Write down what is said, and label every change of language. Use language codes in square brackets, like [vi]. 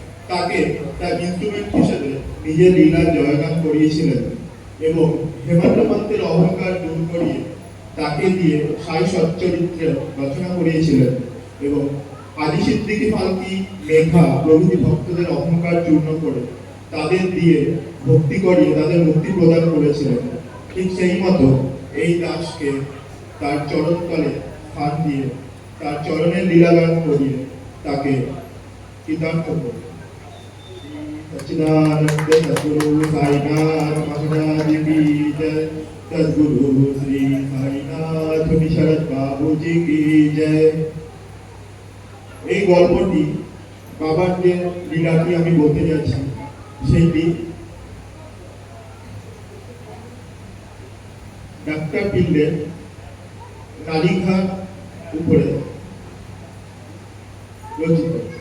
[bn] তাকে তার ইনস্ট্রুমেন্ট হিসেবে নিজের লীলা জয়গান করিয়েছিলেন এবং হেমন্ত পান্তের অহংকার দূর করিয়ে তাকে দিয়ে সাই সচ্চরিত্র রচনা করিয়েছিলেন এবং আদি সিদ্দিকী ফালকি, মেঘা প্রভৃতি ভক্তদের অহংকার চূর্ণ করে তাদের দিয়ে ভক্তি করিয়ে তাদের মুক্তি প্রদান করেছিলেন। ঠিক সেই মতো এই দাসকে তার চরণতলে স্থান দিয়ে তার চরণের লীলাগান করিয়ে তাকে কৃতার্থ করে। [hi] सच्चिदानंद सद्गुरु साईनाथ महाराज की जय। सद्गुरु श्री साईनाथ शरद बाबू जी की जय। [bn] এই গল্পটি বাবার যে লীলাটি আমি বলতে যাচ্ছি সেইটি ডাক্তার পিল্লের কালীঘাট উপরে রচিত।